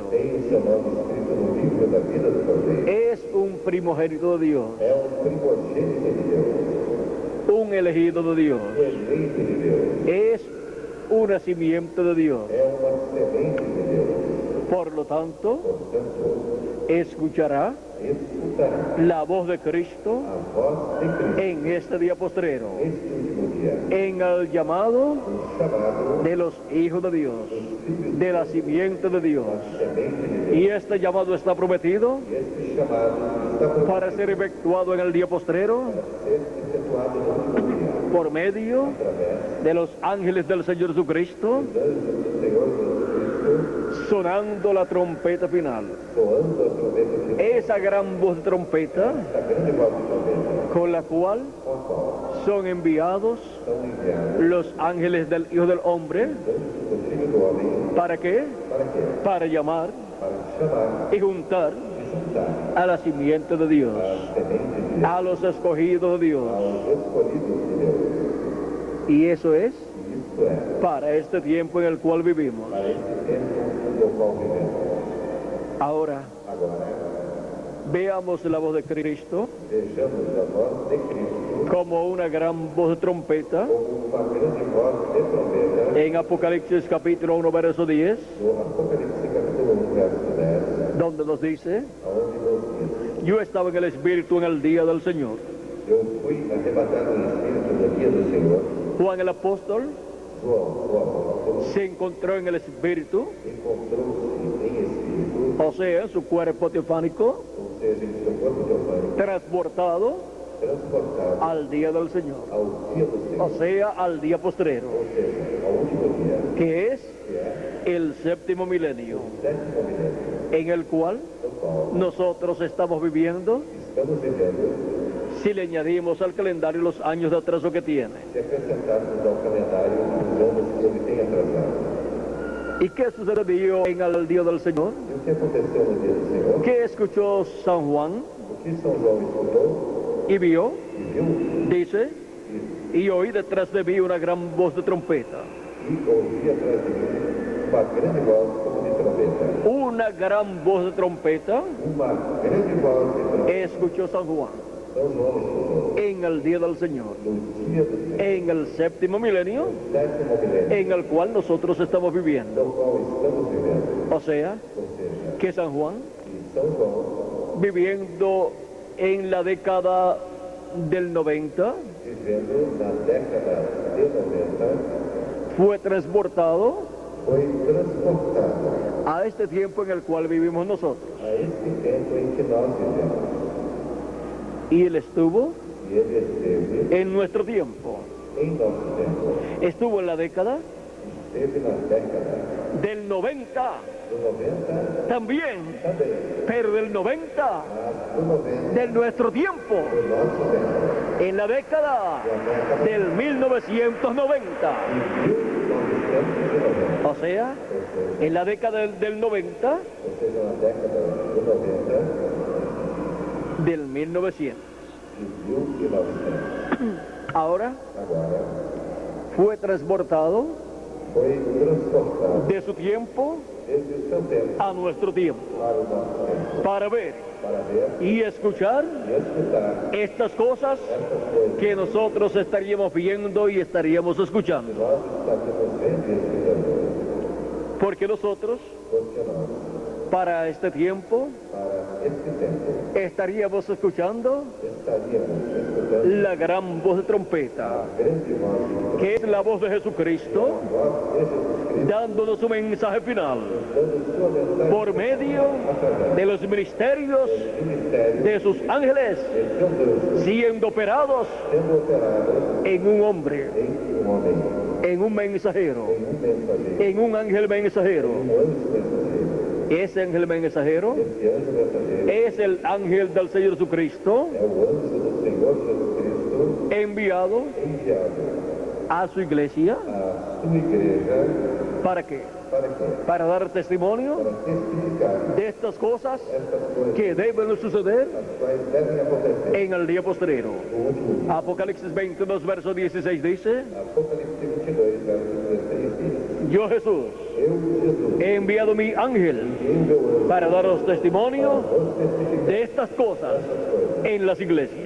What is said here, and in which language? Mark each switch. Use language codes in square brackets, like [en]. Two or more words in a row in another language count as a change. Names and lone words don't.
[pt] tem o seu nome escrito no livro da vida do Cordeiro. [es] Es un primogénito de Dios, [pt] É primogênito de Deus, [es] un elegido de Dios, [pt] eleito de Deus, [es] es un nacimiento de Dios. [pt] é uma semente de Deus. [es] Por lo tanto, [pt] Portanto, [es] escuchará [pt] escutará [es] la voz de Cristo [pt] a voz de Cristo [es] en este día postrero, [pt] neste último dia, [es] en el llamado [pt] o chamado [es] de los hijos de Dios, de la simiente de Dios. [pt] semente de Deus. [es] Y este llamado está prometido [pt] E este chamado está por [es] para ser efectuado en el día postrero [pt] ser efetuado no último dia, [es] por medio [pt] através [es] de los ángeles del Señor Jesucristo, [pt] dos do Senhor Jesus [es] sonando la trompeta final. [pt] Cristo, soando a trombeta final, [es] Esa gran voz de trompeta [pt] esta grande voz de trombeta, [es] con la cual [pt] com a qual [es] son enviados [pt] são enviados [es] los ángeles del Hijo del Hombre. [pt] do Filho do Homem, [es] ¿Para qué? [pt] para quê? [es] Para llamar [pt] Para chamar [es] y juntar [pt] e juntar [es] a la simiente de Dios, [pt] a semente de Deus, [es] a los escogidos de Dios. [pt] aos escolhidos de Deus. [es] Y eso es [pt] E isto é [es] para este tiempo en el cual vivimos. [pt] para este tempo no qual vivemos. [es] Ahora, [pt] Agora, [es] veamos la voz de Cristo [pt] vejamos a voz de Cristo [es] como una gran voz de trompeta [pt] como uma grande voz de trombeta [es] en Apocalipsis capítulo 1, verso 10, [pt] no Apocalipse capítulo 1, verso 10, [es] donde nos dice: [pt] onde nos diz: [es] yo estaba en el Espíritu en el día del Señor. [pt] Eu fui arrebatado em espírito no dia do Senhor. [es] Juan el apóstol [pt] João, o apóstolo, [es] se encontró en el Espíritu, [pt] encontrou-se em espírito, [es] o sea, en su cuerpo teofánico, [pt] ou seja, em seu corpo teofânico, [es] transportado [pt] transportado [es] al día del Señor, [pt] ao dia do [es] o [pt] Senhor, [es] sea, al día postrero, [pt] ou seja, ao último dia, [es] que es [pt] que é [es] el séptimo milenio, [pt] o sétimo milênio, [es] en el cual [pt] no qual [es] nosotros estamos viviendo, [pt] estamos vivendo, [es] si le añadimos al calendario los años de atraso que tiene. [pt] se acrescentarmos ao calendário os anos que ele tem atrasado. [es] ¿Y qué sucedió en el día del Señor? [pt] E o que aconteceu no dia do Senhor? [es] ¿Qué escuchó San Juan [pt] O que São João escutou [es] y vio? [pt] e viu, [es] Dice: y oí detrás de mí una gran voz de trompeta. [pt] e ouvi atrás de mim uma grande voz como de trombeta. [es] Una gran voz de trompeta [pt] Uma grande voz de trombeta. [es] escuchó San Juan [pt] São João escutou [es] en el día del Señor, [pt] no dia do Senhor, [es] en el séptimo milenio [pt] sétimo milênio, [es] en el cual nosotros estamos viviendo. [pt] no qual estamos vivendo. [es] O sea, [pt] Ou seja, [es] que San Juan, [pt] que São João, [es] viviendo en la década del 90, [pt] vivendo na década de 90, [es] fue transportado [pt] foi transportado [es] a este tiempo en el cual vivimos nosotros. [pt] a este tempo em que nós vivemos. [es] Y él estuvo [pt] E ele esteve [es] en nuestro tiempo. [pt] em nosso tempo. [es] Estuvo en la década [pt] Esteve na década [es] del 90 [pt] do 90 [es] también, [pt] também, [es] pero del 90 [pt] mas do 90 [es] de nuestro tiempo, [pt] do nosso tempo. [es] en la década del 1990. [pt] E 1990, [es] O sea, en la década del 90 [pt] ou seja, na década do 90 [es] del 1900. [pt] e 1900. [es] Ahora [pt] Agora, [es] fue transportado [pt] foi transportado [es] de su tiempo [pt] desde o seu tempo [es] a nuestro tiempo [pt] para o nosso tempo, [es] para ver [pt] para ver [es] y escuchar [pt] e escutar [es] estas cosas [pt] essas coisas [es] que nosotros estaríamos viendo y estaríamos [pt] que [es] escuchando. [pt] nós estaremos vendo e escutando. [es] Porque nosotros, [pt] Porque nós, [es] para este tiempo, [pt] para este tempo, [es] estaríamos escuchando [pt] estaríamos escutando [es] la gran voz de trompeta, [pt] a grande voz, [es] que es la voz de Jesucristo, [pt] a voz de Jesus Cristo, [es] dándonos su mensaje final [pt] dando sua mensagem [es] por medio [pt] através [es] de los ministerios [pt] do ministério [es] de sus ángeles [pt] de seus anjos, [es] siendo operados [pt] sendo operados [es] en un hombre, [pt] em um homem, [es] en un mensajero, [pt] mensageiro, [es] en un ángel mensajero. [pt] anjo mensageiro. [es] Ese ángel mensajero [pt] Esse anjo mensageiro [es] es el ángel del Señor Jesucristo [pt] é o anjo do Senhor Jesus Cristo [es] enviado [pt] enviado [es] a su iglesia. [pt] à sua igreja. [es] ¿Para qué? [pt] Para quê? [es] Para dar testimonio [pt] Para testificar [es] de estas cosas [pt] estas coisas [es] que deben suceder [pt] as quais devem acontecer [es] en el día postrero. [pt] no último dia. [es] Apocalipsis 22, verso 16 dice: [pt] Apocalipse 22, verso 16 diz: [es] yo Jesús, he enviado mi ángel para daros testimonio de estas cosas en las iglesias.